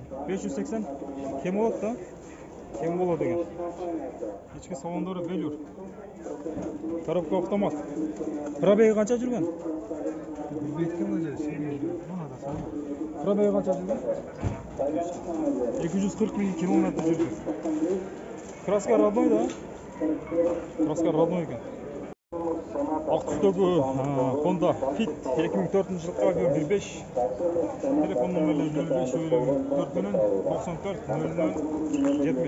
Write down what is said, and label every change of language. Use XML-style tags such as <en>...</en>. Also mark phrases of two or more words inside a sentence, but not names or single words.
<ky>580. Кем болот да? Кем болот экен. Ички салондору велюр.</ky> <ru>Коробка автомат.</ru> <ky>Пробеги канча жүргөн? Бетке мына Пробеги канча жүргөн? 240 000 километр жүрген.</ky> <ru>Краска родной</ru> <ky>да?</ky> <ru>Краска родной</ru> <kk>екен. Ақ түстегі Honda Fit 2004 жылғы объем 1.5. Телефон номерлері 05 4 менен 94 00 70.</kk>